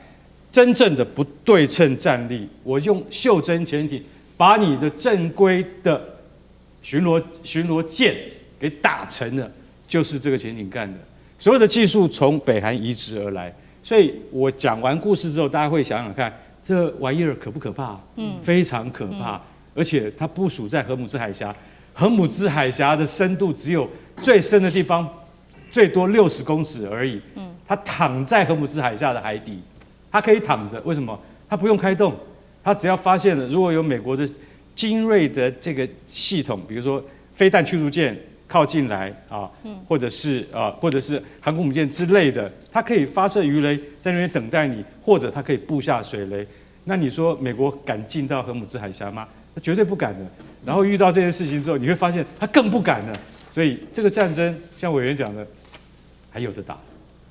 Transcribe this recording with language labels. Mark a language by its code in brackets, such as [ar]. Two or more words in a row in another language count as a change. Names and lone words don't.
[zh] 真正的不對稱戰力，我用袖珍潛艇把你的正規的巡邏艦給打沉了，就是這個潛艇幹的。所有的技術從北韓移植而來，所以我講完故事之後，大家會想想看，這玩意兒可不可怕？非常可怕，而且它部署在荷姆茲海峽。荷姆茲海峽的深度只有最深的地方最多60公尺而已。它躺在荷姆茲海峽的海底，它可以躺着。為什麼？它不用開動，它只要發現了如果有美國的精銳的這個系統，比如說飛彈驅逐艦靠近來啊，或者是航空母艦之類的，它可以發射魚雷在那邊等待你，或者它可以布下水雷。那你說美國敢進到荷姆茲海峽嗎？它絕對不敢的。然後遇到這件事情之後，你會發現他更不敢了。所以這個戰爭，像委員講的，還有得打。